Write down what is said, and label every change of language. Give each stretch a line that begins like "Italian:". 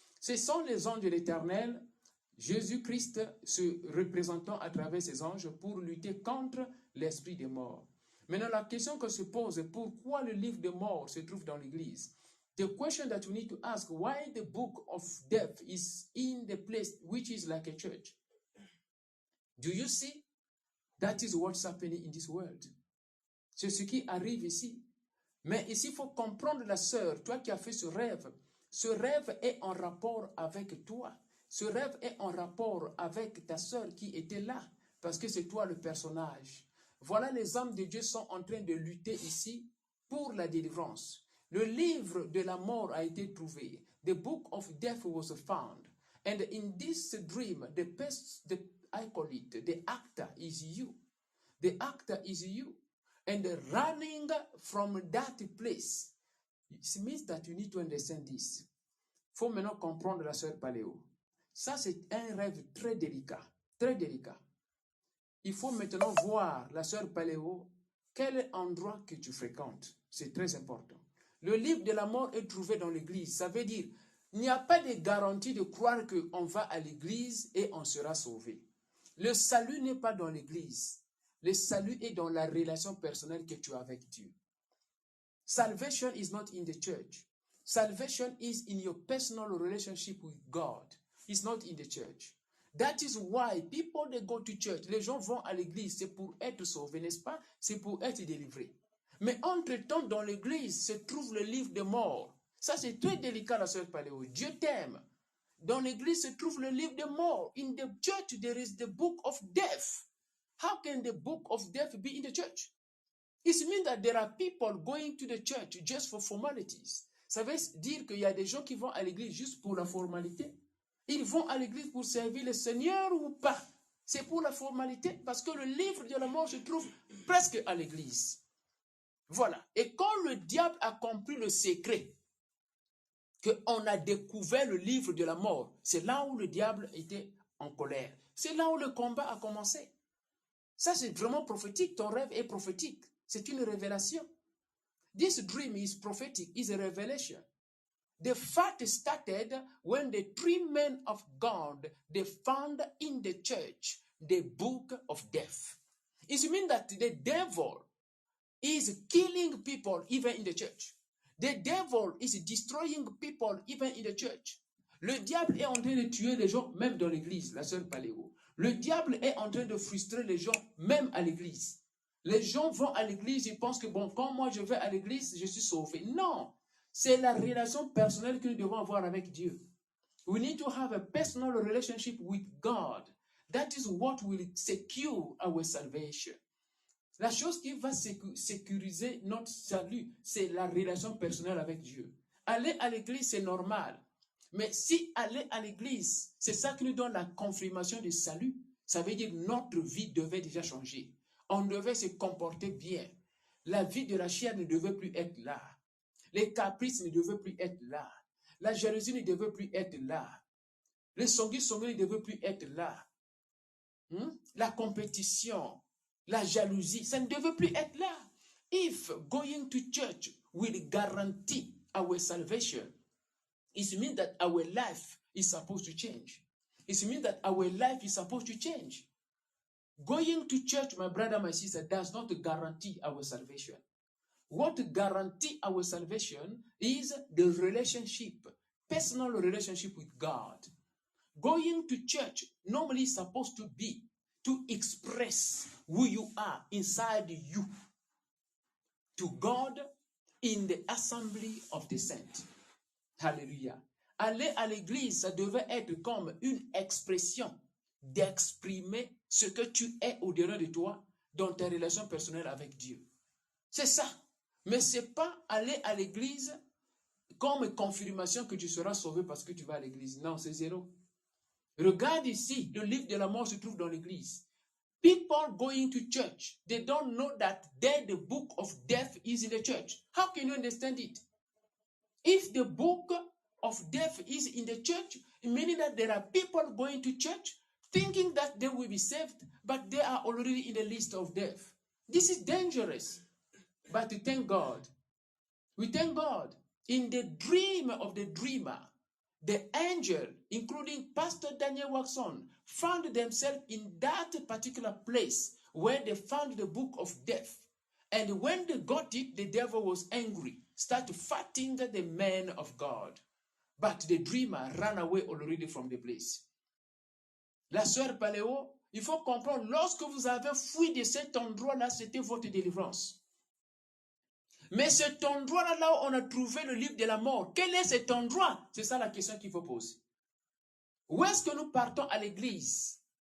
French: Ce sont les anges de l'Éternel, Jésus-Christ se représentant à travers ces anges pour lutter contre l'esprit des morts. Maintenant, la question que se pose, pourquoi le livre de mort se trouve dans l'Église?
English: The question that we need to ask, why the book of death is in the place which is like a church? Do you see? That is what's happening in this world.
French: C'est ce qui arrive ici. Mais ici, il faut comprendre la sœur, toi qui as fait ce rêve est en rapport avec toi. Ce rêve est en rapport avec ta sœur qui était là, parce que c'est toi le personnage. Voilà, les âmes de Dieu sont en train de lutter ici pour la délivrance. Le livre de la mort a été trouvé.
English: The book of death was found. And in this dream, I call it, the actor is you. The actor is you. And running from that place, it means that you need to understand this.
French: Il faut maintenant comprendre la sœur Paléo. Ça, c'est un rêve très délicat. Très délicat. Il faut maintenant voir, la sœur Paléo, quel endroit que tu fréquentes. C'est très important. Le livre de la mort est trouvé dans l'église. Ça veut dire, il n'y a pas de garantie de croire qu'on va à l'église et on sera sauvé. Le salut n'est pas dans l'église. Le salut est dans la relation personnelle que tu as avec Dieu.
English: Salvation is not in the church. Salvation is in your personal relationship with God. It's not in the church. That is why people, they go to church.
French: Les gens vont à l'église, c'est pour être sauvés, n'est-ce pas? C'est pour être délivrés. Mais entre-temps, dans l'église se trouve le livre de mort. Ça, c'est très délicat, la sœur Paléo. Dieu t'aime. Dans l'église se trouve le livre de mort.
English: In the church, there is the book of death. How can the book of death be in the church? It means that there are people going to the church just for formalities.
French: Ça veut dire qu'il y a des gens qui vont à l'église juste pour la formalité. Ils vont à l'église pour servir le Seigneur ou pas. C'est pour la formalité parce que le livre de la mort se trouve presque à l'église. Voilà. Et quand le diable a compris le secret, qu'on a découvert le livre de la mort, c'est là où le diable était en colère. C'est là où le combat a commencé. Ça, c'est vraiment prophétique. Ton rêve est prophétique. C'est une révélation.
English: This dream is prophetic, is a revelation. The fight started when the three men of God, they found in the church the book of death. It means that the devil is killing people even in the church. The devil is destroying people even in the church.
French: Le diable est en train de tuer les gens même dans l'église, la sœur Paléo. Le diable est en train de frustrer les gens même à l'église. Les gens vont à l'église, ils pensent que bon, quand moi je vais à l'église, je suis sauvé. Non, c'est la relation personnelle que nous devons avoir avec Dieu.
English: We need to have a personal relationship with God. That is what will secure our salvation.
French: La chose qui va sécuriser notre salut, c'est la relation personnelle avec Dieu. Aller à l'église, c'est normal. Mais si aller à l'église, c'est ça qui nous donne la confirmation du salut, ça veut dire que notre vie devait déjà changer. On devait se comporter bien. La vie de la chair ne devait plus être là. Les caprices ne devaient plus être là. La jalousie ne devait plus être là. Les songis ne devaient plus être là. La compétition, la jalousie, ça ne devait plus être là.
English: If going to church will guarantee our salvation, it means that our life is supposed to change. It means that our life is supposed to change. Going to church, my brother, my sister, does not guarantee our salvation. What guarantees our salvation is the relationship, personal relationship with God. Going to church normally is supposed to be to express who you are inside you to God in the assembly of the saints. Hallelujah.
French: Aller à l'église, ça devait être comme une expression d'exprimer ce que tu es au-dedans de toi dans ta relation personnelle avec Dieu. C'est ça. Mais ce n'est pas aller à l'église comme confirmation que tu seras sauvé parce que tu vas à l'église. Non, c'est zéro. Regarde ici, le livre de la mort se trouve dans l'église.
English: People going to church, they don't know that there the book of death is in the church. How can you understand it? If the book of death is in the church, meaning that there are people going to church thinking that they will be saved, but they are already in the list of death. This is dangerous. But we thank God. We thank God. In the dream of the dreamer, the angel, including Pastor Daniel Watson, found themselves in that particular place where they found the book of death. And when they got it, the devil was angry, started fighting the men of God. But the dreamer ran away already from the place.
French: La sœur Paléo, il faut comprendre, lorsque vous avez fui de cet endroit-là, c'était votre délivrance. Mais cet endroit-là, là où on a trouvé le livre de la mort, quel est cet endroit? C'est ça la question qu'il faut poser. Où est-ce que nous partons à l'église?